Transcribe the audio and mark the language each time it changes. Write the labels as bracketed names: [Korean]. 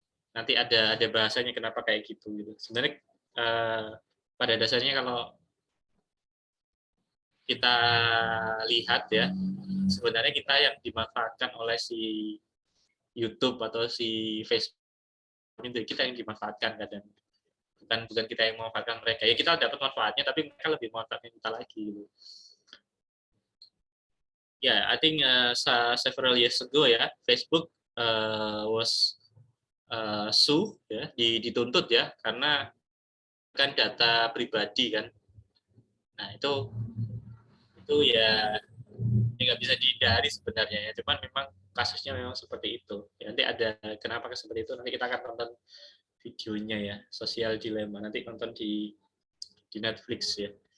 [Indonesian] Nanti ada bahasanya kenapa kayak gitu gitu. Sebenarnya pada dasarnya kalau kita lihat ya, sebenarnya kita yang dimanfaatkan oleh si YouTube atau si Facebook itu kita yang dimanfaatkan kadang. Bukan kita yang memanfaatkan mereka. Ya kita dapat manfaatnya tapi mereka lebih memanfaatkan kita lagi gitu. [English] Yeah, I think several years ago ya, Facebook was sue ya, [Indonesian] dituntut ya karena kan data pribadi kan. Nah itu ya nggak bisa dihindari sebenarnya ya, cuman memang kasusnya memang seperti itu. Ya, nanti ada kenapa seperti itu nanti kita akan tonton videonya ya, Social Dilemma nanti nonton di Netflix ya.